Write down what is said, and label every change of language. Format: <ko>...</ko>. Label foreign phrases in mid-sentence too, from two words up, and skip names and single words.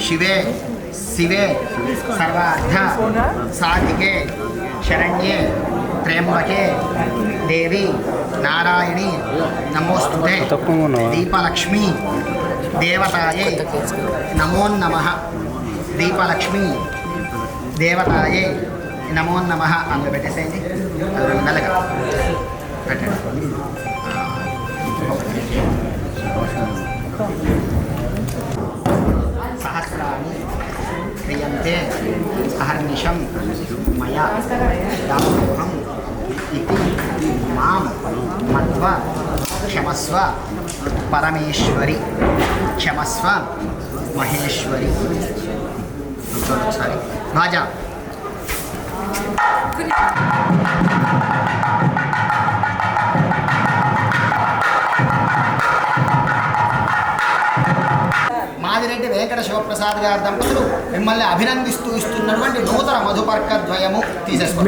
<sa>वरदे शिवे सर्वार्थ साधिके शरण्ये त्र्यंबके देवी नारायणी नमोस्तुते दीपलक्ष्मी देवताये नमो नमः दीपलक्ष्मी देवताये नमो नमः</sa> <te>अंग పెట్టేసేయండి అది మెల్లగా పెట్టండి</te> <sa>सहस्राणि क्रियन्ते अहर्निशं मया दासोऽहम् इति मां मत्वा क्षमस्व परमेश्वरी क्षमस्व महेश्वरी</sa> <te>ఒకసారి బాజా మాదిరెడ్డి వెంకట శివప్రసాద్ గారి దంపతులు మిమ్మల్ని అభినందిస్తూ ఇస్తున్నటువంటి నూతన మధుపర్క ద్వయము తీసేసుకోండి.</te>